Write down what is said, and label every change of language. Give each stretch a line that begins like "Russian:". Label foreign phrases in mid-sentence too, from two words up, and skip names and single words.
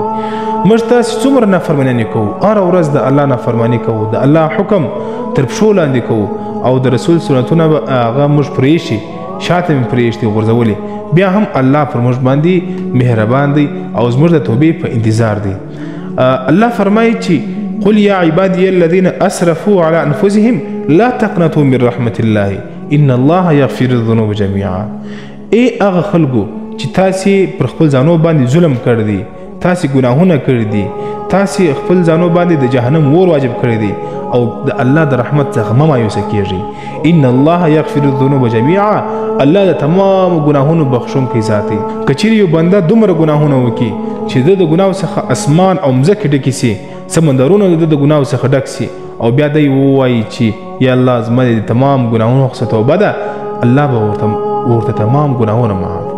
Pashto: موږ تاسو څومره نافرماني کوو، هره ورځ د الله نافرماني کوو، د الله حکم تر پښو لاندې کوو او د رسول سنتونه هغه موږ پرېږدي، شاته مې پرېږدي غورځولې، بیا هم الله پر موږ باندې مهربان دی او زموږ د توبې په انتظار دی. الله فرمایي چې
Arabic: قل یا عبادي الذين اسرفوا على انفسهم لا تقنطوا من رحمة الله ان الله يغفر الذنوب جميعا.
Pashto: ای هغه خلکو چې تاسې پر خپل ځانو باندې ظلم کړی دی، تاسې ګناهونه کړي دي، تاسې خپل ځانو باندې د جهنم اور واجب کړی دی او د الله د رحمت څخه مه مایوسه کیږئ.
Arabic: ان الله یغفر الذنوب جميعا،
Pashto: الله د تمام ګناهونو بخښونکی ذات دی. که چیرې یو بنده دومره ګناهونه وکړي چې د ګناو څخه اسمان او مځکې ډکې سي، سمندرونه د ګناو څخه ډک سي، او بیا دی ووایي چې یا الله زما د تمام ګناهونو څخه توبه ده، الله به ورته تمام ګناهونه معاف کړي.